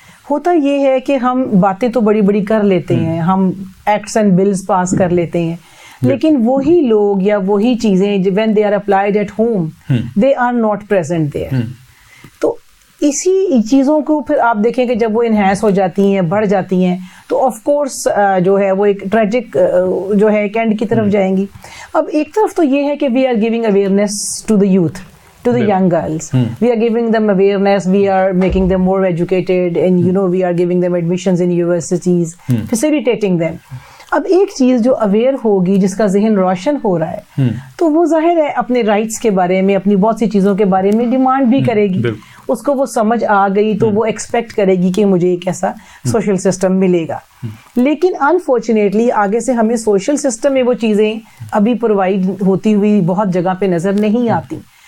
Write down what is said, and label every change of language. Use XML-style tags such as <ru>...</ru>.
<ur>ہوتا یہ ہے کہ ہم باتیں تو بڑی بڑی کر لیتے ہیں, ہم</ur> <en>acts and bills</en> <ur>پاس کر لیتے ہیں, لیکن وہی لوگ یا وہی چیزیں</ur> <en>when they are applied at home they are not present there.</en> <ur>تو اسی چیزوں کو پھر آپ دیکھیں کہ جب وہ انہینس ہو جاتی ہیں, بڑھ جاتی ہیں, تو آف کورس جو ہے وہ ایک ٹریجک جو ہے ایک اینڈ کی طرف جائیں گی. اب ایک طرف تو یہ ہے کہ</ur> <en>We are giving awareness to the youth, to the young girls. We are giving them awareness, we are making them more educated, and you know we are giving them admissions in universities, facilitating them.</en> <ur>اب ایک چیز جو aware ہوگی, جس کا ذہن روشن ہو رہا ہے, تو وہ ظاہر ہے اپنے رائٹس کے بارے میں, اپنی بہت سی چیزوں کے بارے میں ڈیمانڈ بھی کرے گی. اس کو وہ سمجھ آ گئی تو وہ ایکسپیکٹ کرے گی کہ مجھے ایک ایسا سوشل سسٹم ملے گا. لیکن انفارچونیٹلی آگے سے ہمیں سوشل سسٹم میں وہ چیزیں ابھی پرووائڈ ہوتی ہوئی بہت جگہ پہ نظر نہیں آتی.</ur>